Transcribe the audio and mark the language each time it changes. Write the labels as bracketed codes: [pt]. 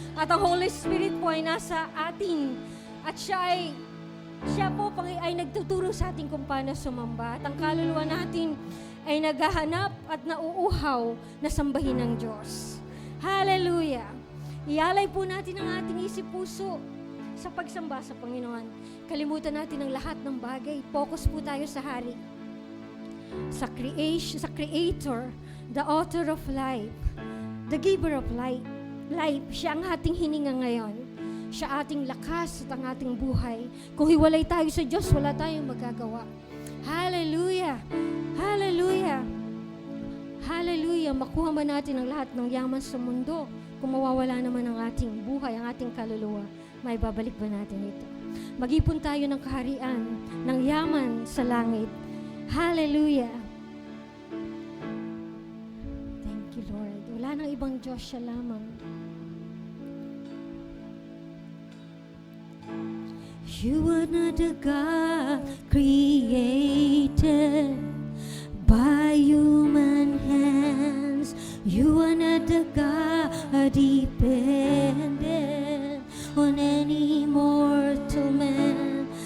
[tl] At ang Holy Spirit po ay nasa atin. At siya po ay nagtuturo sa atin kung paano sumamba. At ang kaluluwa natin ay naghahanap at nauuhaw na sambahin ng Diyos. Hallelujah! Ialay po natin ang ating isip puso sa pagsamba sa Panginoon. Kalimutan natin ang lahat ng bagay. Focus po tayo sa Hari. [en] Sa Creator, the author of life, the giver of life. life. [tl] Siya ang ating hininga ngayon. Siya ating lakas at ang ating buhay. Kung hiwalay tayo sa Diyos, wala tayong magagawa. Hallelujah! Hallelujah! Hallelujah! Makuha man natin ang lahat ng yaman sa mundo. Kung mawawala naman ang ating buhay, ang ating kaluluwa, may babalik ba natin ito? Mag-ipon tayo ng kaharian, ng yaman sa langit. Hallelujah! [en] Thank you, Lord. [tl] Wala nang ibang Diyos, siya lamang. [en] You are not a God created by human hands. You are not a God dependent on any mortal man.